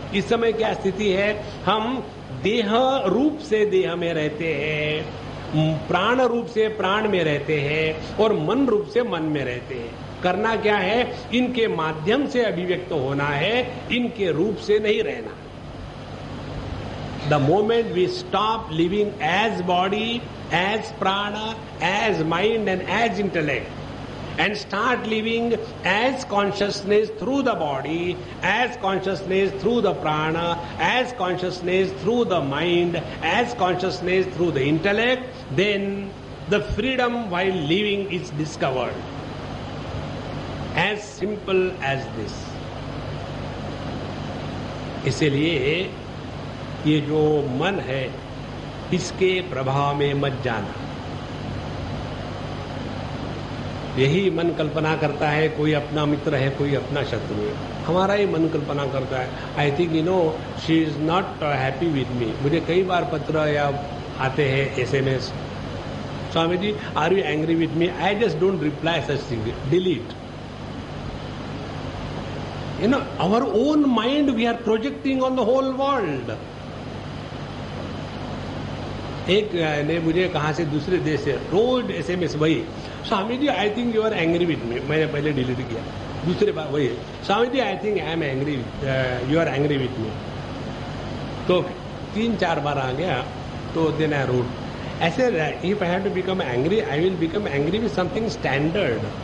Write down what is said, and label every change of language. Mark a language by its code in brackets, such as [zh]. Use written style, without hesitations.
[hi] इस समय क्या स्थिति है? हम देह रूप से देह में रहते हैं, प्राण रूप से प्राण में रहते हैं और मन रूप से मन में रहते हैं। करना क्या है? इनके माध्यम से अभिव्यक्त होना है, इनके रूप से नहीं रहना। [en] The moment we stop living as body, as prana, as mind and as intellect, and start living as consciousness through the body, as consciousness through the prana, as consciousness through the mind, as consciousness through the intellect, then the freedom while living is discovered. As simple as this. [hi] इसलिए ये जो मन है इसके प्रभाव में मत जाना। यही मन कल्पना करता है कोई अपना मित्र है, कोई अपना शत्रु है। हमारा ही मन कल्पना करता है, [en] I think you know she is not happy with me. [hi] मुझे कई बार पत्र या आते हैं SMS, Swami ji [en] Are you angry with me? I just don't reply such thing, delete. You know, our own mind we are projecting on the whole world. [hi] एक ने मुझे कहा से दूसरे देश से रोज SMS वही, Swami ji [en] I think you are angry with me. [hi] मैंने पहले डिलीट किया, दूसरे बार वही, Swami ji [en] I think I am angry, you are angry with me. [hi] तो 3-4 बार आ गया तो [en] Then I wrote ऐसे, if I have to become angry I will become angry with something standard.